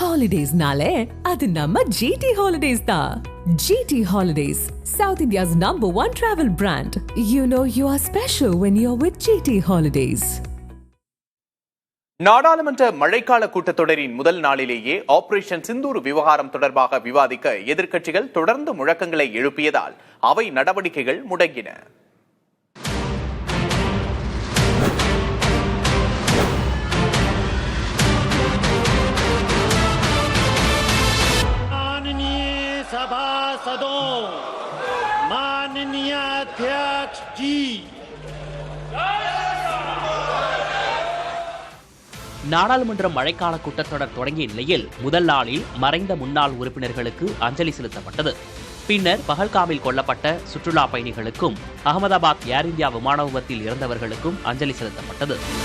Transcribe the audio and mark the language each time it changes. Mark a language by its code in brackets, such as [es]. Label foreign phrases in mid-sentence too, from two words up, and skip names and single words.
[ta] ஹாலிடேஸ்னாலே, அது நம்ம GT Holidays டா. [en] GT Holidays, South India's #1 travel brand. You know you are special when you're with GT Holidays. [ta] நாடாளுமன்ற மழைக்கால கூட்டத்தொடரின் முதல் நாளிலேயே ஆபரேஷன் சிந்தூர் விவகாரம் தொடர்பாக விவாதிக்க எதிர்க்கட்சிகள் தொடர்ந்து முழக்கங்களை எழுப்பியதால் அவை நடவடிக்கைகள் முடங்கின. [hi] माननीय अध्यक्ष जी, [ta] நாடாளுமன்ற மழைக்கால கூட்டத்தொடர் தொடங்கிய நிலையில் முதல் நாளில் மறைந்த முன்னாள் உறுப்பினர்களுக்கு அஞ்சலி செலுத்தப்பட்டது. பின்னர் பஹல்காமில் கொல்லப்பட்ட சுற்றுலா பயணிகளுக்கும் அகமதாபாத் ஏர் இந்தியா விமான விபத்தில் இறந்தவர்களுக்கும் அஞ்சலி செலுத்தப்பட்டது.